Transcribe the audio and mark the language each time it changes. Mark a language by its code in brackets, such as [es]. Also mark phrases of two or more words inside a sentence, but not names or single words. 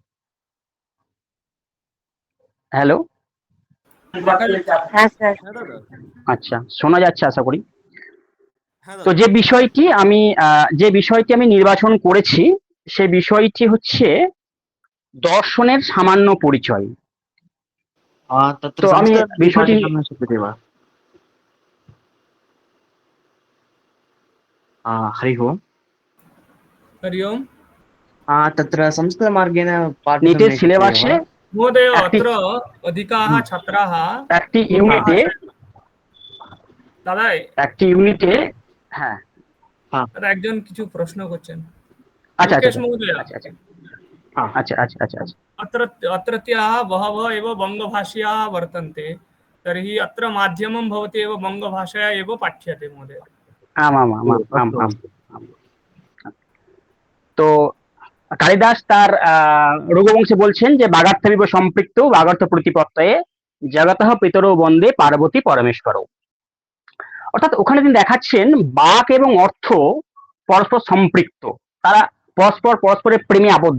[bn] হ্যালো, আচ্ছা, শোনা যাচ্ছে আশা করি। তো যে বিষয়টি আমি নির্বাচন করেছি, সে বিষয়টি হচ্ছে দর্শনের সামান্য পরিচয়। তো আমি বিষয়টি [sa] हरि ओम्। हरि ओम्। तत्र संस्कृतमार्गेण नीते सिलेबासे महोदय अत्र अधिकाः छात्राः [bn] একটি ইউনিটে দাদা হ্যাঁ দাদা একজন কিছু প্রশ্ন করছেন। আচ্ছা মুকেশ মহোদয়, আচ্ছা [sa] अत्रत्याः बहवः एव बङ्गभाषीयाः वर्तन्ते, तर्हि अत्र माध्यमं भवति एव बङ्गभाषया एव पाठ्यते महोदय। आम्। [bn] তো কালিদাস তার রঘুবংশে বলছেন যে [sa] বাগার্থবিব সম্পৃক্ত বাগার্থ প্রতিপত্তয়ে জগতঃ পিতরো বন্দে পার্বতী পরমেশ্বর। [bn] অর্থাৎ ওখানে তিনি দেখাচ্ছেন বাক এবং অর্থ পরস্পর সম্পৃক্ত, তারা পরস্পরের প্রেমে আবদ্ধ।